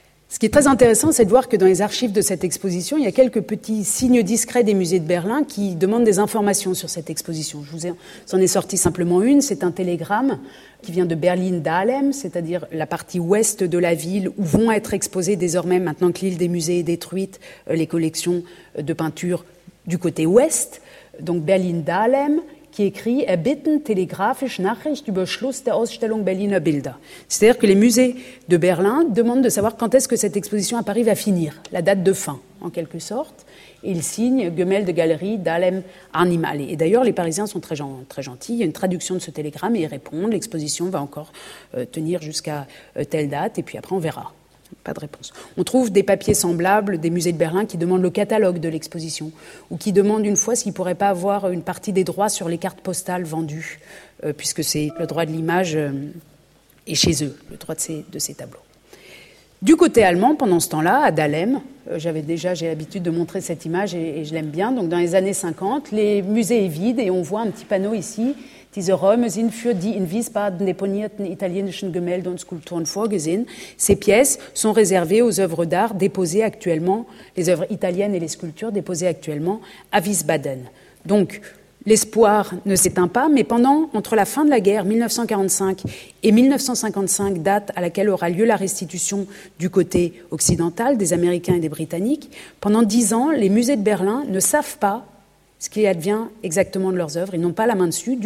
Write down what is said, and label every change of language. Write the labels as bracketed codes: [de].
[fr] Ce qui est très intéressant, c'est de voir que dans les archives de cette exposition, il y a quelques petits signes discrets des musées de Berlin qui demandent des informations sur cette exposition. Je vous en ai sorti simplement une, c'est un télégramme qui vient de Berlin-Dahlem, c'est-à-dire la partie ouest de la ville où vont être exposées désormais, maintenant que l'île des musées est détruite, les collections de peinture du côté ouest. Donc Berlin-Dahlem, qui écrit [de] « Erbitten telegraphische Nachricht über Schluss der Ausstellung Berliner Bilder ». [fr] C'est-à-dire que les musées de Berlin demandent de savoir quand est-ce que cette exposition à Paris va finir, la date de fin, en quelque sorte. Il signe « Gemälde Galerie d'Alem Animale ». Et d'ailleurs, les Parisiens sont très gentils. Il y a une traduction de ce télégramme et ils répondent « L'exposition va encore tenir jusqu'à telle date et puis après on verra ». Pas de réponse. On trouve des papiers semblables des musées de Berlin qui demandent le catalogue de l'exposition ou qui demandent une fois s'ils ne pourraient pas avoir une partie des droits sur les cartes postales vendues, puisque c'est le droit de l'image est chez eux, le droit de ces tableaux. Du côté allemand, pendant ce temps-là, à Dahlem, j'ai l'habitude de montrer cette image et je l'aime bien, donc dans les années 50, les musées sont vides et on voit un petit panneau ici. [de] Diese Räume sind für die in Wiesbaden deponierten italienischen Gemälde und Skulpturen vorgesehen. [fr] Ces pièces sont réservées aux œuvres d'art déposées actuellement, les œuvres italiennes et les sculptures déposées actuellement à Wiesbaden. Donc, l'espoir ne s'éteint pas, mais pendant, entre la fin de la guerre, 1945 et 1955, date à laquelle aura lieu la restitution du côté occidental, des Américains et des Britanniques, pendant 10 ans, les musées de Berlin ne savent pas ce qui advient exactement de leurs œuvres. Ils n'ont pas la main dessus.